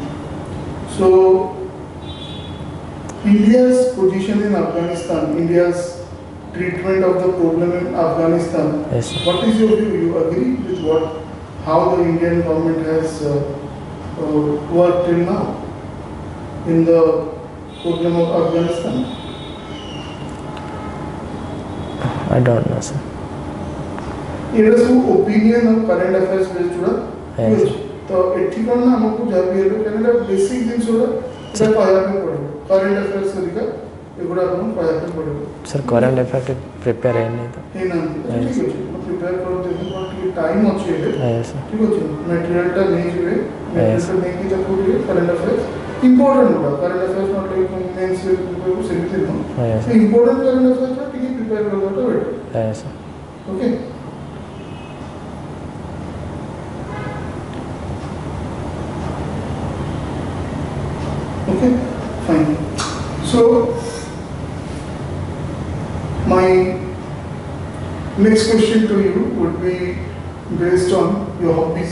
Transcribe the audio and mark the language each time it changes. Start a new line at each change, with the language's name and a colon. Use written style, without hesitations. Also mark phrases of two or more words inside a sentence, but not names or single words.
English: So, India's position in Afghanistan, India's treatment of the problem in Afghanistan, Yes, sir. what is your view? You agree with how the Indian government has worked till now in the problem of Afghanistan? I don't know, sir.
Odia: ଏଇଟା ସବୁ ଓପିନିଅନ୍ ଆଉ
English: current affairs based
Odia: ଗୁଡ଼ା ଠିକ୍
English: Yes.
Odia: ଅଛି। ତ ଏଠି କ'ଣ ନା ଆମକୁ ଯାହା ବି ହେଲେ କାରଣ ଏଇଟା ବେସିକ୍ ଜିନିଷ ଗୁଡ଼ା ଏଇଟା କହିବା ପାଇଁ ପଡ଼ିବ।
English: current affairs
Odia: ହେରିକା ଏଗୁଡ଼ା ଆପଣଙ୍କୁ କହିବା ପାଇଁ ପଡ଼ିବ।
English: Sir, current affair prepare
Odia: ହେଇନି ତ। ହେଇନାହାନ୍ତି ତ ଠିକ୍ ଅଛି, ପ୍ରିପେୟାର କରିଦେବେ। କ'ଣ ଟିକେ ଟାଇମ୍ ଅଛି ଏବେ,
English: Yes, sir.
Odia: ଠିକ୍ ଅଛି। ମେଟେରିଆଲଟା ନେଇଯିବେ,
English: Yes.
Odia: ମେଟେରିଆଲଟା ନେଇକି ତାକୁ ଟିକେ
English: current affairs important
Odia: ଗୁଡ଼ା,
English: current affairs not like mains
Odia: ସେମିତି ନୁହଁ।
English: Yes, sir. important current affairs
Odia: ଟିକେ ପ୍ରିପେୟାର କରିବାଟା ବେଟର୍।
English: Yes, sir. Okay. Okay, fine. So, my next question to you would be based on your hobbies.